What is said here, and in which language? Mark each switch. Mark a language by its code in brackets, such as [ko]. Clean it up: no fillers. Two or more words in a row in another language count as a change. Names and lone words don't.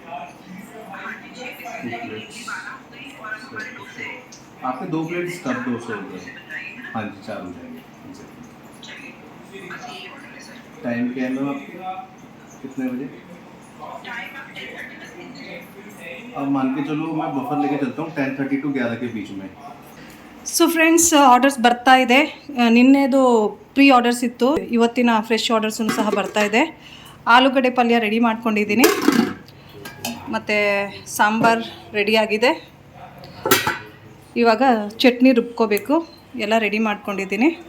[hi] 2 प्लेट्स. आपके 2 [en] plate stuffed [hi] 200 हो गए. हाँ जी, 4 हो जाएंगे. टाइम क्या है मैम आपके, कितने बजे? अब मान के चलो मैं बफर लेके चलता हूँ 10:30 to 11 के बीच में. [en] so friends, orders [kn] ಬರ್ತಾ ಇದೆ. ನಿನ್ನೆದು [en] pre orders [kn] ಇತ್ತು, ಇವತ್ತಿನ [en] fresh orders [kn] ಸಹ ಬರ್ತಾ ಇದೆ. ಆಲೂಗಡ್ಡೆ ಪಲ್ಯ ರೆಡಿ ಮಾಡ್ಕೊಂಡಿದ್ದೀನಿ, ಮತ್ತು ಸಾಂಬಾರು ರೆಡಿಯಾಗಿದೆ. ಇವಾಗ ಚಟ್ನಿ ರುಬ್ಕೋಬೇಕು. ಎಲ್ಲ ರೆಡಿ ಮಾಡ್ಕೊಂಡಿದ್ದೀನಿ.